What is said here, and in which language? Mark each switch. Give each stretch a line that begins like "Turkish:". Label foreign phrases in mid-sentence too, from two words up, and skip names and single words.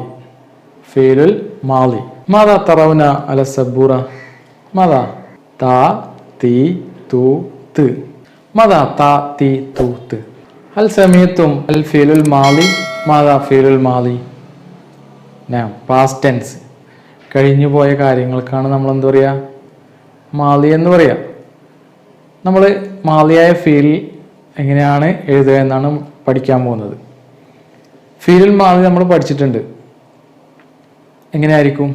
Arabic: فعل الماضي. ماذا ترون على السبورة؟ ماذا؟ تا تي تو ت. ماذا تا تي تو ت؟ هل سمعتم الفعل الماضي؟ ماذا فعل الماضي؟ نعم
English: past tense.
Malayalam: കഴിഞ്ഞു പോയ കാര്യങ്ങൾക്കാണ് നമ്മൾ എന്താ പറയുക? മാളി എന്ന് പറയുക. നമ്മൾ മാളിയായ ഫീൽ എങ്ങനെയാണ് എഴുതുക എന്നാണ് പഠിക്കാൻ പോകുന്നത്.
Arabic: فعل ماضي
Malayalam: നമ്മൾ പഠിച്ചിട്ടുണ്ട്. എങ്ങനെയായിരിക്കും?